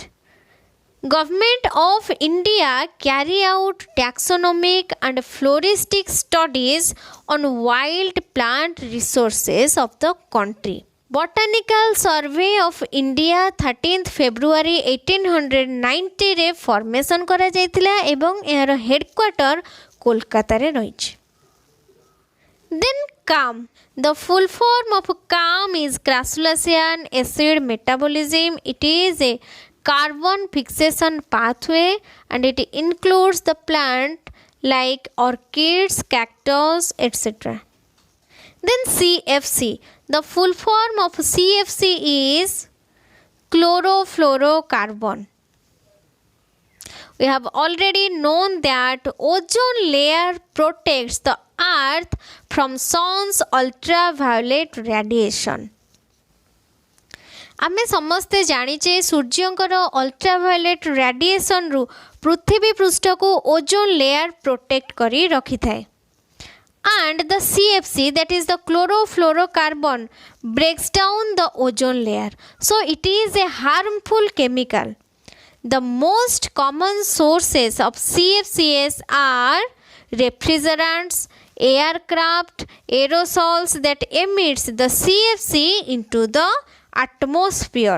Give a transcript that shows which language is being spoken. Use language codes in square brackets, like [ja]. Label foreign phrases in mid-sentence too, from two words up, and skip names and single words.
[en] Government of India carry out taxonomic and floristic studies on wild plant resources of the country. [or] Botanical Survey of India 13th February 1890 ରେ ଫର୍ମେସନ କରାଯାଇଥିଲା ଏବଂ ଏହାର ହେଡକ୍ୱାର୍ଟର କୋଲକାତା ରେ ରହିଛି. [en] Then CAM. The full form of CAM is Crassulacean acid metabolism. It is a carbon fixation pathway and it includes the plant like orchids, cactus, etc. Then CFC. The full form of CFC is chlorofluorocarbon. We have already known that ozone layer protects the earth from sun's ultraviolet radiation. [or] ଆମେ ସମସ୍ତେ ଜାଣିଛେ ସୂର୍ଯ୍ୟଙ୍କର [en] ultraviolet radiation [or] ରୁ ପୃଥିବୀ ପୃଷ୍ଠ କୁ [en] ozone layer [or] ପ୍ରୋଟେକ୍ଟ କରି ରଖିଥାଏ. [en] And the CFC, that is the chlorofluorocarbon, breaks down the ozone layer. So it is a harmful chemical. The most common sources of CFCs are refrigerants, aircraft, aerosols that emits the CFC into the atmosphere.